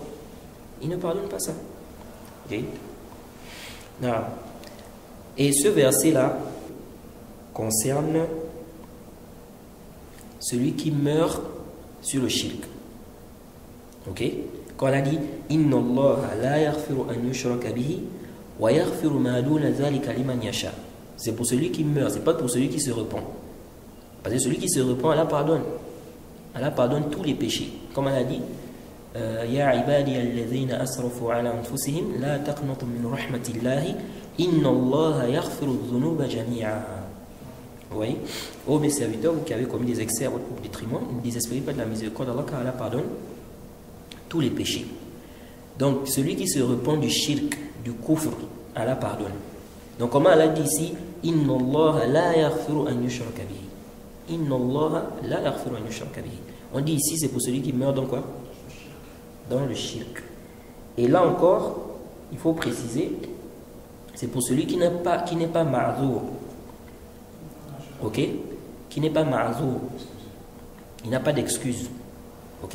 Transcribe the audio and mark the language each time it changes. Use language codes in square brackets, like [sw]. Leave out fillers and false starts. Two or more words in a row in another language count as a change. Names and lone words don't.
[fr] Il ne pardonne pas ça. Et ce verset-là concerne celui qui meurt sur le shirk. Ok? Quand elle a dit [ar] إن الله لا يغفر أن يشرك به ويغفر ما دون ذلك لمن يشاء. [fr] C'est pour celui qui meurt, c'est pas pour celui qui se repent. Parce que celui qui se repent, Allah pardonne. Allah pardonne tous les péchés. Comme elle a dit [ar] يا عبادي الذين أسرفوا على أنفسهم لا تقنطوا من رحمة الله إن الله يغفر الذنوب جميعا. [fr] Oui. Ô mes serviteurs, vous qui avez commis des excès à votre propre détriment, ne désespérez pas de la miséricorde d'Allah, car Allah pardonne tous les péchés. Donc, celui qui se repent du shirk, du kufr, Allah pardonne. Donc, comment Allah dit ici [ar] إن الله لا يغفر أن يشرك به. إن الله لا يغفر أن يشرك به. [fr] On dit ici, c'est pour celui qui meurt dans quoi? Dans le shirk. Et là encore, il faut préciser, c'est pour celui qui n'est pas ma'zour. Ok? Qui n'est pas ma'zour. Il n'a pas d'excuse. Ok?